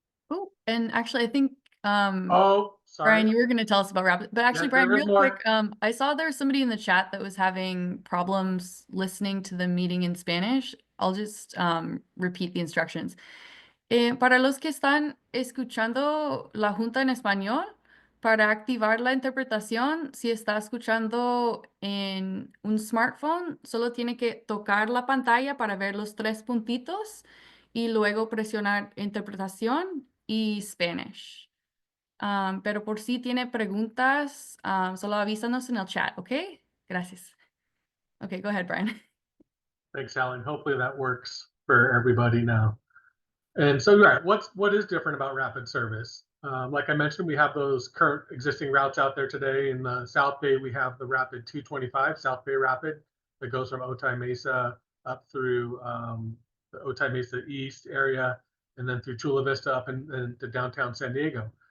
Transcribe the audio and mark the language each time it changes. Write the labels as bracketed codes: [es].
[en] Oh, and actually, I think Oh, sorry. Brian, you were going to tell us about rapid, but actually, Yeah, Brian, there is real more. quick, I saw there was somebody in the chat that was having problems listening to the meeting in Spanish. I'll just repeat the instructions. [es] Para los que están escuchando la junta en español, para activar la interpretación, si está escuchando en un smartphone, solo tiene que tocar la pantalla para ver los 3 puntitos y luego presionar interpretación y Spanish. Pero por si tiene preguntas, solo avísanos en el chat, ¿ok? Gracias. [en] Okay, go ahead, Brian. Thanks, Alan. Hopefully that works for everybody now. And so, right, what is different about rapid service? Like I mentioned, we have those current existing routes out there today. In the South Bay, we have the Rapid 225, South Bay Rapid, that goes from Otay Mesa up through the Otay Mesa East area, and then through Chula Vista up and to downtown San Diego.